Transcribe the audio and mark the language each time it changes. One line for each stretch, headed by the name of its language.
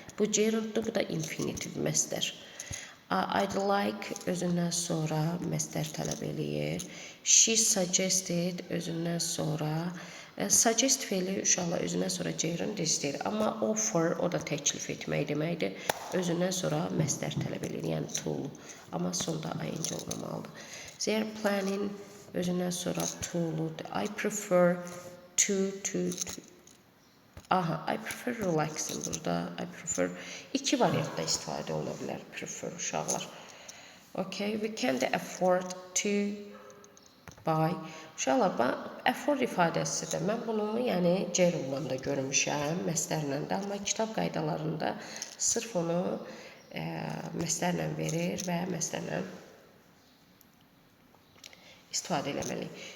Azerbaijani: Bu gerunddur, bu da infinitive məstər.
English: I'd like
Azerbaijani: özündən sonra məstər tələb eləyir.
English: She suggested
Azerbaijani: özündən sonra. Suggest feili uşaqlar özündən sonra gerund istəyir. Amma offer o da təklif etmək deməkdir. Özündən sonra məstər tələb eləyir, yəni tool. Amma sonda ing olmamalıdır.
English: They are planning
Azerbaijani: özündən sonra tool'udur.
English: I prefer to. I prefer relaxing
Azerbaijani: burada.
English: I prefer.
Azerbaijani: İki variantda istifadə ola bilər. Prefer uşaqlar.
English: Okay, we can't afford to buy.
Azerbaijani: Uşaqlar, afford ifadəsidir. Mən bunu yəni gerundla da görmüşəm, məstərlə də, amma kitab qaydalarında sırf onu məstərlə verir və məstərlə istifadə eləməliyik.